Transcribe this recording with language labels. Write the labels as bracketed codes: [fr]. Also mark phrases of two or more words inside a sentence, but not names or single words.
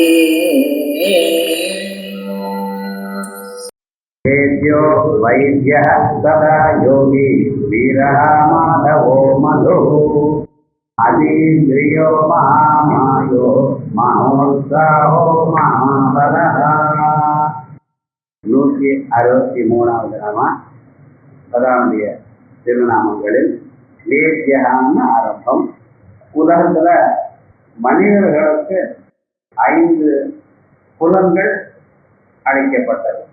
[sa] वेद्यो वैद्यः सदा योगी वीरः माधवो मधुः अतीन्द्रियो महामायो महोत्साहो महाबलः [ta] 163வது நாமா பகவானுடைய திருநாமங்களில் வேத்யகான்னு ஆரம்பம். உலகத்துல மனிதர்களுக்கு 5 புலன்கள் அளிக்கப்பட்டிருக்க.